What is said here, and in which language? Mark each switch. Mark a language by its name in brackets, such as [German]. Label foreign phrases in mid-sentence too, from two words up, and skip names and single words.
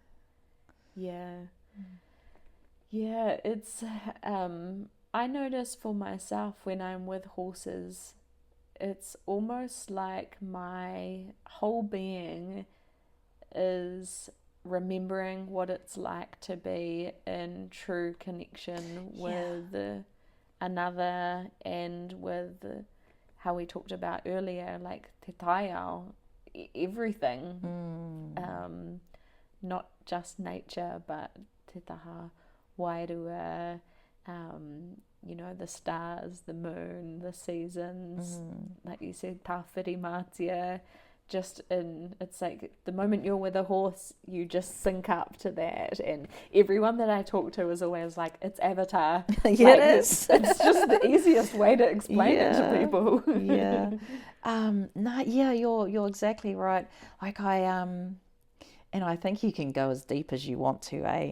[English] It's I notice for myself when I'm with horses, it's almost like my whole being is remembering what it's like to be in true connection with another, and with how we talked about earlier, like [Māori] te taiao, [English] everything, not just nature, but [Māori] te taha, wairua, [English] you know, the stars, the moon, the seasons, like you said, [Māori] tawhiri mātia, [English] it's like the moment you're with a horse, you just sync up to that. And everyone that I talk to is always like, it's Avatar. Yeah, like, it is. It's just the easiest way to explain it to people. Yeah. No, yeah, you're exactly right. Like and I think you can go as deep as you want to, eh?